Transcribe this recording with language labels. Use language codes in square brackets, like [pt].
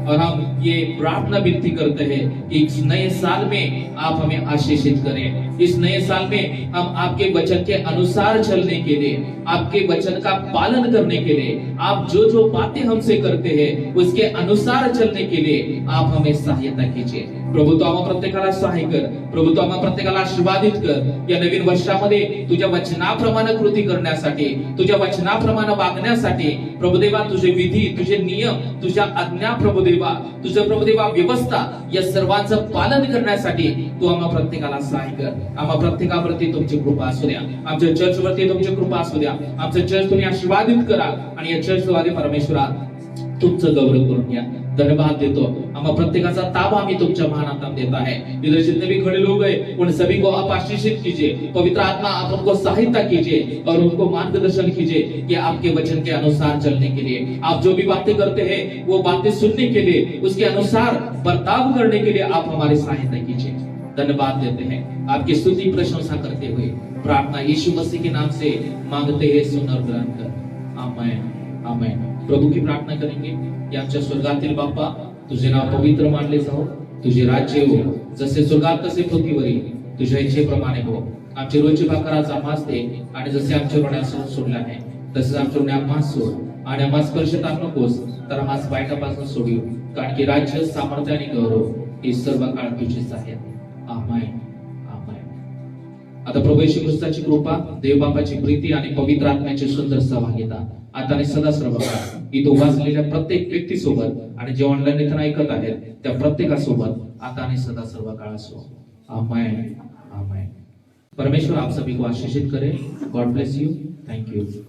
[hi] और हम ये प्रार्थना विनती करते हैं कि इस नए साल में आप हमें आशीषित करें। इस नए साल में हम आपके वचन के अनुसार चलने के लिए, आपके वचन का पालन करने के लिए, आप जो जो बातें हमसे करते हैं उसके अनुसार चलने के लिए आप हमें सहायता कीजिए प्रभु। [mr] तो आम्हा प्रत्येकाला सहाय कर प्रभु। तो आम्हा प्रत्येकाला आशीर्वादित कर या नवीन वर्षामध्ये तुझ्या वचनाप्रमाणे कृती करण्यासाठी, तुझ्या वचनाप्रमाणे वागण्यासाठी प्रभुदेवा, तुझे विधी, तुझे नियम, तुझ्या आज्ञा प्रभुदेवा, तुझं प्रभुदेवा व्यवस्था या सर्वांचं पालन करण्यासाठी तू आम्हा प्रत्येकाला सहाय कर। आम्हा प्रत्येकावरती तुमची कृपा असू द्या, आमच्या चर्च वरती तुमची कृपा असू द्या। आमचं चर्च तुम्ही आशीर्वादित करा आणि या चर्च द्वारे परमेश्वरा तुमचं गौरव करून घ्या। धन्यवाद देतो, हम प्रत्येकाचा ताबा हमें तुमच्या महान में देता है। [hi] इधर जितने भी खड़े लोग हैं उन सभी को आप आशीषित कीजिए। पवित्र आत्मा आप उनको सहायता कीजिए और उनको मार्गदर्शन कीजिए कि आपके वचन के अनुसार चलने के लिए, आप जो भी बातें करते हैं वो बातें सुनने के लिए, उसके अनुसार बर्ताव करने के लिए आप हमारी सहायता कीजिए। धन्यवाद देते हैं, आपकी स्तुति प्रशंसा करते हुए प्रार्थना यीशु मसीह के नाम से मांगते हैं, सुन और ग्रहण कर। आमेन आमेन। प्रभु की प्रार्थना करेंगे कि [mr] आमच्या स्वर्गातील बाप्पा, तुझे नाव पवित्र मानले जाओ, तुझे राज्य हो, जसे स्वर्गात तसे पृथ्वीवरील तुझ्या इच्छेप्रमाणे हो। आमची रोजची भाकर आज आम्हास दे आणि जसे आमच्या ऋणास सोडले आहे तसेच आमच्या ऋणे आम्हास सोड आणि आम्हास स्पर्शता नकोस तर आम्हास वाईटापासून सोडू, कारण की राज्य, सामर्थ्य आणि गौरव हे सर्व काळ तुझेच आहेत। आमेन आमेन। आता प्रभू येशू ख्रिस्ताची कृपा, देव बापाची प्रीती आणि पवित्र आत्म्याची सुंदर सहभागिता आता आणि सदा सर्व इथं उभा असलेल्या प्रत्येक व्यक्ती सोबत आणि जे ऑनलाईन इथं ऐकत आहेत त्या प्रत्येकासोबत आता आणि सदा सर्व काळ असो। [hi] आमेन आमेन। परमेश्वर आप सभी को आशीषित करे। [en] God bless you. Thank you.